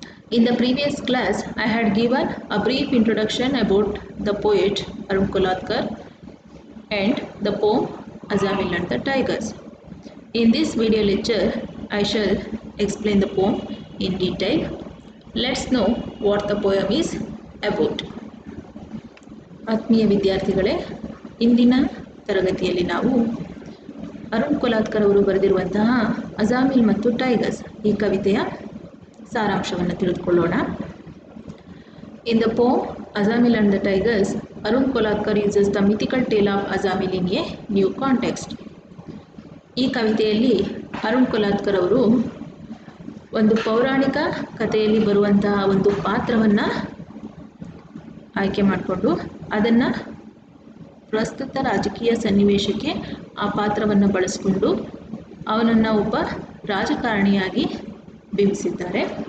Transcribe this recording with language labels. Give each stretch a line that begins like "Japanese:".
English: In the previous class, I had given a brief introduction about the poet Arun Kolatkar and the poem Ajamil and the Tigers. In this video lecture, I shall explain the poem in detail. Let's know what the poem is about.
Kannada: ಆತ್ಮೀಯ ವಿದ್ಯಾರ್ಥಿಗಳೇ, ಇಂದಿನ ತರಗತಿಯಲ್ಲಿ ನಾವು ಅರುಣ್ ಕೊಲಾತ್ಕರ್ ಅವರು ಬರೆದಿರುವಂತಹ ಅಜಾಮಿಲ್ ಮತ್ತು tigers ಈ ಕವಿತೆಯ ಸಾರಾಂಶವನ್ನು ತಿಳಿದುಕೊಳ್ಳೋಣ.
English: In the poem Ajamil and the Tigers, Arun Kolatkar uses the mythical tale of Ajamil in a new context.
Kannada: ಈ ಕವಿತೆಯಲ್ಲಿ ಅರುಣ್ ಕೊಲಾತ್ಕರ್ ಅವರು ಒಂದು ಪೌರಾಣಿಕ ಕಥೆಯಲ್ಲಿ ಬರುವಂತಹ ಒಂದು ಪಾತ್ರವನ್ನು ಆಯ್ಕೆ ಮಾಡಿಕೊಂಡು ಅದನ್ನು ಪ್ರಸ್ತುತ ರಾಜಕೀಯ ಸನ್ನಿವೇಶಕ್ಕೆ ಆ ಪಾತ್ರವನ್ನು ಬಳಸಿಕೊಂಡು ಅವನನ್ನು ಒಬ್ಬ ರಾಜಕಾರಣಿಯಾಗಿ ಬಿಂಬಿಸಿದ್ದಾರೆ.